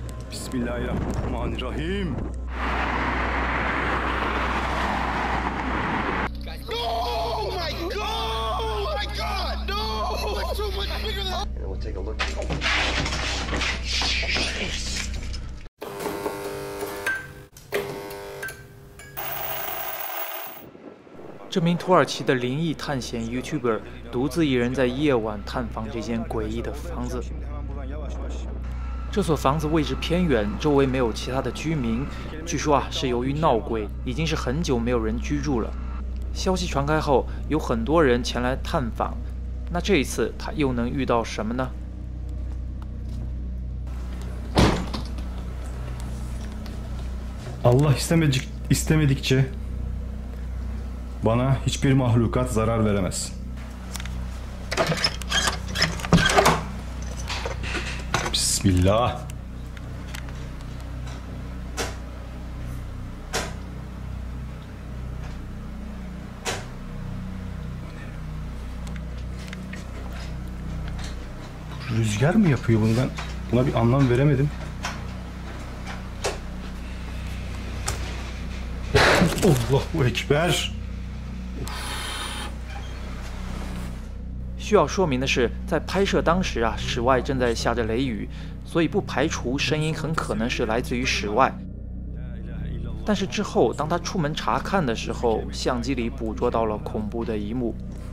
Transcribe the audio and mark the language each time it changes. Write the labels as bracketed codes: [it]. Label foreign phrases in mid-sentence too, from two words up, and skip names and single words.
[en] Bismillahirrahmanirrahim. Oh my God! Oh my God! No! It's so much bigger than. And we'll take a look. [zh] 这名土耳其的灵异探险 YouTuber 独自一人在夜晚探访这间诡异的房子。这所房子位置偏远，周围没有其他的居民。据说是由于闹鬼，已经是很久没有人居住了。消息传开后，有很多人前来探访。那这一次他又能遇到什么呢？ [tr] Allah istemedikçe bana hiçbir mahlukat zarar veremez. Bismillah. Rüzgar mı yapıyor bunu? Ben buna bir anlam veremedim. Allahu Ekber. [zh] 需要说明的是，在拍摄当时室外正在下着雷雨，所以不排除声音很可能是来自于室外。但是之后，当他出门查看的时候，相机里捕捉到了恐怖的一幕。